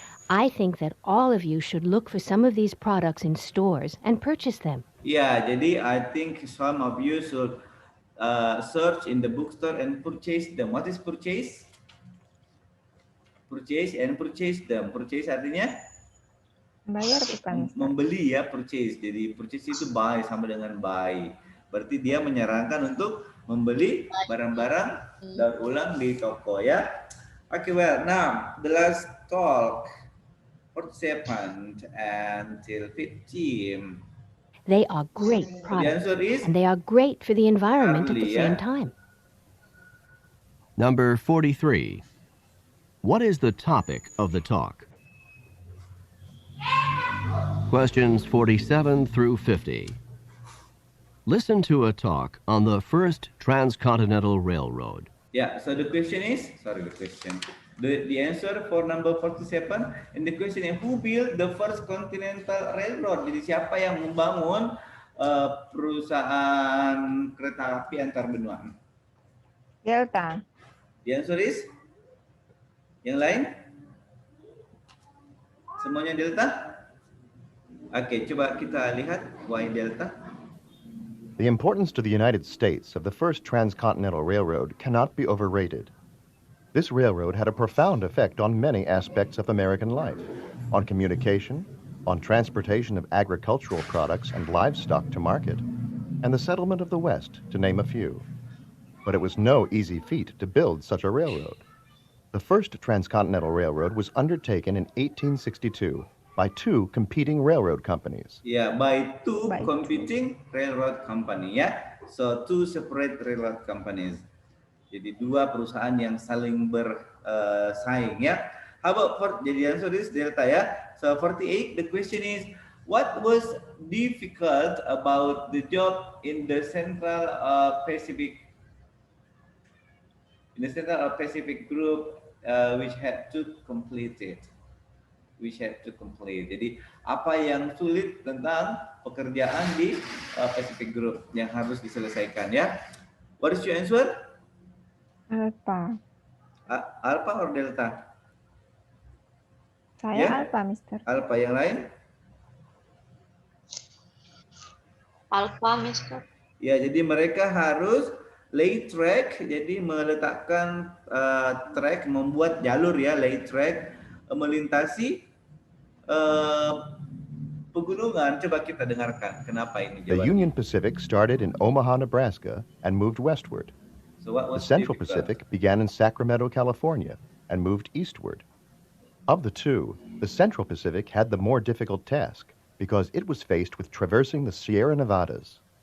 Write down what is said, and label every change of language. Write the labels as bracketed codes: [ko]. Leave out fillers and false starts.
[en] I think that all of you should look for some of these products in stores and purchase them. [id] Ya, jadi [en] I think some of you should search in the bookstore and purchase them. What is purchase? Purchase and purchase them. [id] Purchase artinya? Bayar bukan? Membeli ya, [en] purchase. [id] Jadi [en] purchase [id] itu [en] buy, [id] sama dengan buy. Berarti dia menyarankan untuk membeli barang-barang daur ulang di toko ya. [en] Okay, well, now the last talk, 47 until 15. They are great The answer products, is and they are great for the environment at the same time. Number 43. What is the topic of the talk? Questions 47 through 50. Listen to a talk on the first transcontinental railroad. Yeah, so the question is, the answer for number 47, and the question is, who built the first continental railroad? [id] Jadi siapa yang membangun perusahaan kereta api antar benua? [en] Delta. The answer is, [id] yang lain? Semuanya Delta? Oke, coba kita lihat [en] why Delta. The importance to the United States of the first transcontinental railroad cannot be overrated. This railroad had a profound effect on many aspects of American life, on communication, on transportation of agricultural products and livestock to market, and the settlement of the West, to name a few. But it was no easy feat to build such a railroad. The first transcontinental railroad was undertaken in 1862 by two competing railroad companies. Yeah, by two competing railroad company, ya. So two separate railroad companies. [id] Jadi dua perusahaan yang saling bersaing, ya. [en] How about [id] jadi [en] answer is Delta, ya. So 48, the question is, what was difficult about the job in the Central Pacific? In the Central Pacific Group, which had to complete it. [id] Jadi apa yang sulit tentang pekerjaan di Pacific Group yang harus diselesaikan, ya? [en] What is your answer? Alpha. Alpha or Delta? [id] Saya Alpha, Mister. Alpha, yang lain? [en] Alpha, Mister. [id] Ya, jadi mereka harus [en] lay track, [id] jadi meletakkan track, membuat jalur, ya, lay track, melintasi pegunungan. Coba kita dengarkan kenapa ini jawabannya. [en] The Union Pacific started in Omaha, Nebraska and moved westward. So what was the Central Pacific began in Sacramento, California and moved eastward. Of the two, the Central Pacific had the more difficult task because it was faced with traversing the Sierra Nevadas.